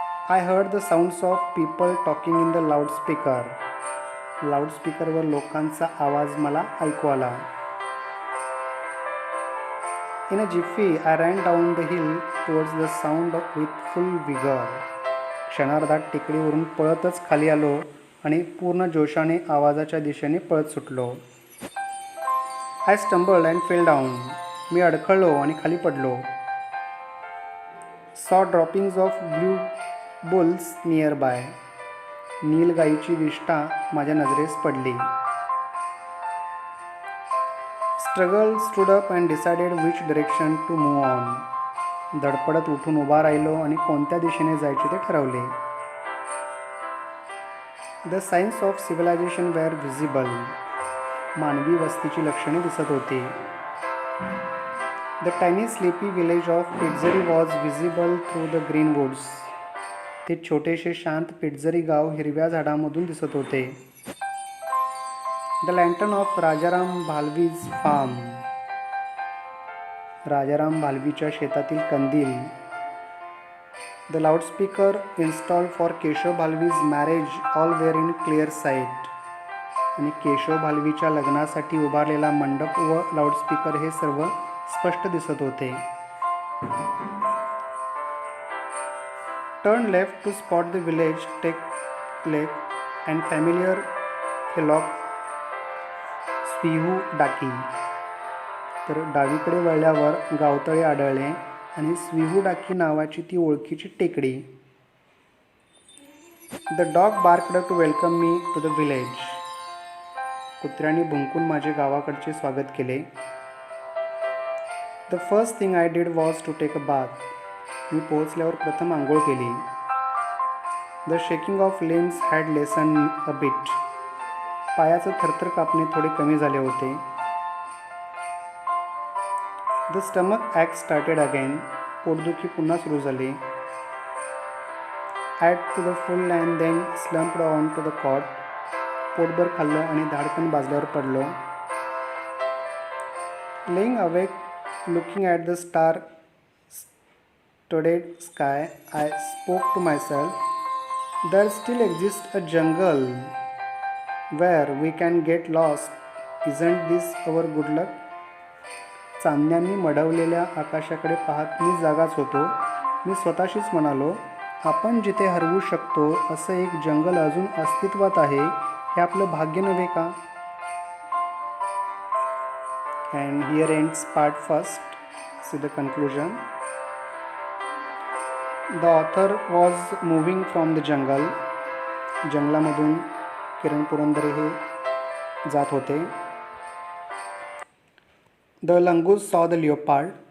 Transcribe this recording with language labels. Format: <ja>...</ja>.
<en>I heard the sounds of people talking in the loudspeaker.</en> <mr>लाऊडस्पीकरवर लोकांचा आवाज मला ऐकू आला.</mr> <en>In a jiffy, I ran down the hill towards the sound with full vigor.</en> <mr>क्षणार्धात टेकडीवरून पळतच खाली आलो आणि पूर्ण जोशाने आवाजाच्या दिशेने पळत सुटलो.</mr> <en>I stumbled and fell down.</en> <mr>मी अडखळलो आणि खाली पडलो.</mr> <en>Saw droppings of blue bulls nearby.</en> <mr>नीलगाईची विष्ठा माझ्या नजरेस पडली.</mr> <en>Struggled, stood up and decided which direction to move on.</en> <mr>धडपडत उठून उभा राहिलो आणि कोणत्या दिशेने जायचे ते ठरवले.</mr> <en>The signs of civilization were visible.</en> <mr>मानवी वस्तीची लक्षणे दिसत होती.</mr> <en>The tiny sleepy village of Pitzeri was visible through the green woods.</en> <mr>ते छोटेसे शांत पिटझरी गाव हिरव्या झाडांमधून दिसत होते.</mr> <en>The lantern of Rajaram Bhalvi's farm.</en> <mr>Rajaram भालवीच्या शेतातील कंदील.</mr> <en>The loudspeaker installed for Keshav Bhalvi's marriage all were in clear sight.</en> <mr>आणि केशव भालवीच्या लग्नासाठी उभारलेला मंडप व लाऊडस्पीकर हे सर्व स्पष्ट दिसत होते.</mr> <en>Turn left to spot the village, take lake and familiar hillock स्विहू डाकी.</en> <mr>तर डावीकडे वळल्यावर गावतळे आढळले आणि स्विहू डाकी नावाची ती ओळखीची टेकडी.</mr> <en>The dog barked to welcome me to the village.</en> <mr>कुत्र्याने भुंकून माझे गावाकडचे स्वागत केले.</mr> <en>The first thing I did was to take a bath.</en> <mr>मी पोहोचल्यावर प्रथम आंघोळ केली.</mr> <en>The shaking of limbs had lessen a bit.</en> <mr>पायाचं थरथर कापणे थोडे कमी झाले होते.</mr> <en>The stomach ache started again.</en> <mr>पोटदुखी पुन्हा सुरू झाली.</mr> <en>Ate to the full and then slumped on to the cot.</en> <mr>पोटभर खाल्लं आणि धाडकन बाजल्यावर पडलो.</mr> <en>Lying awake looking at the star studded sky, I spoke to myself, there still exists a jungle where we can get lost. Isn't this our good luck?</en> <mr>चांदण्यांनी मढवलेल्या आकाशाकडे पाहत मी जागाच होतो. मी स्वतःशीच म्हणालो, आपण जिथे हरवू शकतो असं एक जंगल अजून अस्तित्वात आहे, हे आपलं भाग्य नव्हे का?</mr> <en>And here ends part first. See the conclusion. The author was moving from the jungle.</en> <mr>जंगलामधून किरण पुरंदरे हे जात होते.</mr> <en>The langoose saw the leopard.</en>